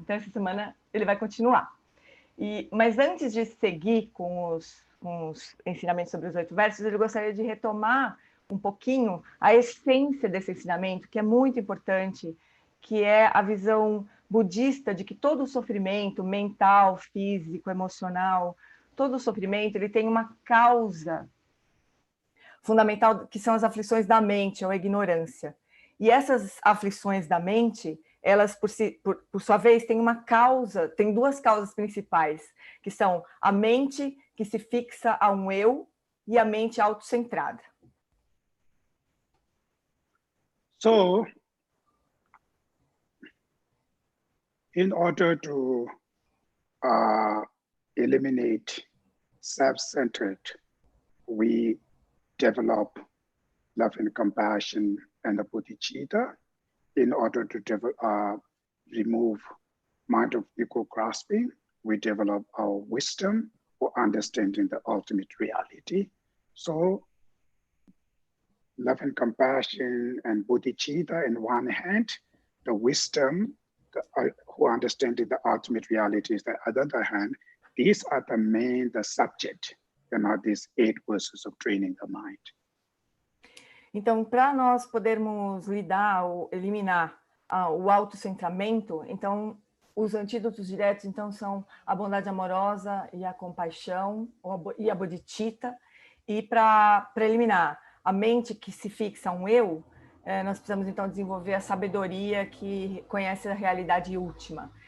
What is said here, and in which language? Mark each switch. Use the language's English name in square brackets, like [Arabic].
[Portuguese] Então essa semana ele vai continuar. Mas antes de seguir com os ensinamentos sobre os 8 versos, ele gostaria de retomar um pouquinho a essência desse ensinamento, que é muito importante, que é a visão budista de que todo sofrimento mental, físico, emocional, todo sofrimento, ele tem uma causa fundamental, que são as aflições da mente, ou a ignorância. E essas aflições da mente, elas, por sua vez, têm uma causa, tem 2 causas principais, que são a mente que se fixa a um eu e a mente autocentrada. [English] So, in order to eliminate self-centered, we develop love and compassion and the bodhicitta. In order to remove mind of ego grasping, we develop our wisdom for understanding the ultimate reality. So, love and compassion and bodhicitta in one hand, the wisdom who understanding the ultimate reality is the other hand. These are the subject, these 8 verses of training the mind. [Portuguese] Então, para nós podermos lidar ou eliminar o autocentramento, então, os antídotos diretos, então, são a bondade amorosa e a compaixão, e a bodhicitta. E para eliminar a mente que se fixa a um eu, nós precisamos, então, desenvolver a sabedoria que conhece a realidade última.